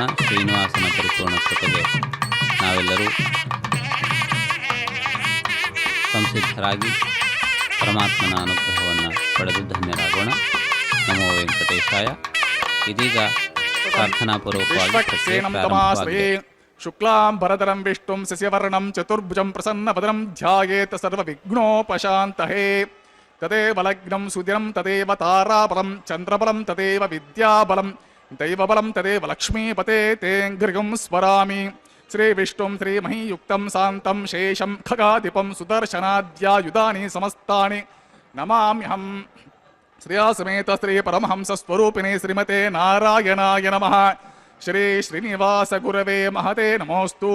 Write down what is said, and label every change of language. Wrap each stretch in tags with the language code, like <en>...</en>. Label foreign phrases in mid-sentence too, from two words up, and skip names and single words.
<kn>ಶ್ರೀನಿವಾಸನ ಪರಿಪೂರ್ಣ ಕೃಪೆಗೆ ನಾವೆಲ್ಲರೂ ಸಂಸಿದ್ಧರಾಗಿ ಪರಮಾತ್ಮನ ಅನುಗ್ರಹವನ್ನು ಪಡೆದು ಧನ್ಯರಾಗೋಣ.</kn> <sa>ನಮೋ ವೆಂಕಟೇಶಾಯ.</sa> <kn>ಇದೀಗ ಪ್ರಾರ್ಥನಾಪೂರ್ವಕವಾಗಿ</kn> <sa>ಶುಕ್ಲಾಂ ಭರಧರಂ ವಿಷ್ಣುಂ ಶಶಿವರ್ಣಂ ಚತುರ್ಭುಜಂ ಪ್ರಸನ್ನವದನಂ ಧ್ಯಾಯೇತ್ ಸರ್ವವಿಘ್ನೋಪಶಾಂತಯೇ. ತದೇವ ಲಗ್ನಂ ಸುದಿನಂ ತದೇವ ತಾರಾಬಲಂ ಚಂದ್ರಬಲಂ ತದೇವ ವಿದ್ಯಾಬಲಂ ದೈವಬಲಂ ತದೇವ ಲಕ್ಷ್ಮೀಪತೆ ತೇಂಘ್ರಿಗಂ ಸ್ಮರಾಮಿ. ಶ್ರೀ ವಿಷ್ಣುಂ ಶ್ರೀಮಹಿಯುಕ್ತಂ ಶಾಂತಂ ಶೇಷಂ ಖಗಾಧಿಪಂ ಸುದರ್ಶನಾದ್ಯಾಯುಧಾನಿ ಸಮಸ್ತಾನಿ ನಮಾಮ್ಯಹಂ. ಶ್ರೀಯಾಸಮೇತ ಶ್ರೀ ಪರಮಹಂಸ ಸ್ವರೂಪಿಣಿ ಶ್ರೀಮತೆ ನಾರಾಯಣಾಯ ನಮಃ. ಶ್ರೀ ಶ್ರೀನಿವಾಸ ಗುರವೇ ಮಹತೆ ನಮೋಸ್ತು.</sa>